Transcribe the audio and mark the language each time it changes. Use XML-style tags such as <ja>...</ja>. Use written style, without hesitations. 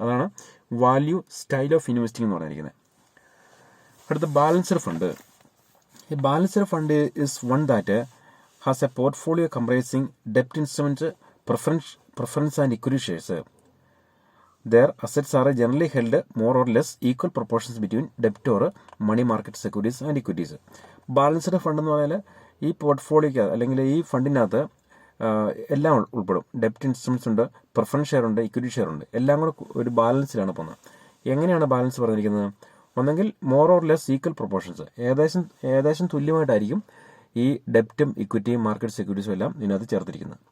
<ml>അതാണ് value style of investing എന്ന് പറഞ്ഞിരിക്കുന്നത്. അടുത്ത, ബാലൻസ്ഡ് ഫണ്ട്.</ml> <en>ഈ balanced fund is one that has A portfolio comprising ഡെപ്റ്റ് instruments, preference and equity shares. Their assets are generally held more or less equal proportions between debt or money market securities and equities.</en> <ml>Balanced fund എന്ന് പറഞ്ഞാൽ ഈ പോർട്ട്ഫോളിയോക്ക് അല്ലെങ്കിൽ ഈ ഫണ്ടിനകത്ത് എല്ലാം ഉൾപ്പെടും. ഡെപ്റ്റ് instruments ഉണ്ട്, preference share ഉണ്ട്, equity share ഉണ്ട്, എല്ലാം കൂടെ ഒരു ബാലൻസിലാണ് പോകുന്നത്. എങ്ങനെയാണ് ബാലൻസ് പറഞ്ഞിരിക്കുന്നത്? ഒന്നെങ്കിൽ</ml> <en>more or less equal proportions,</en> <ml>ഏകദേശം തുല്യമായിട്ടായിരിക്കും ഈ ഡെപ്റ്റും ഇക്വിറ്റിയും മാർക്കറ്റ് സെക്യൂരിറ്റീസും എല്ലാം ഇതിനകത്ത് ചേർത്തിരിക്കുന്നത്.</ml>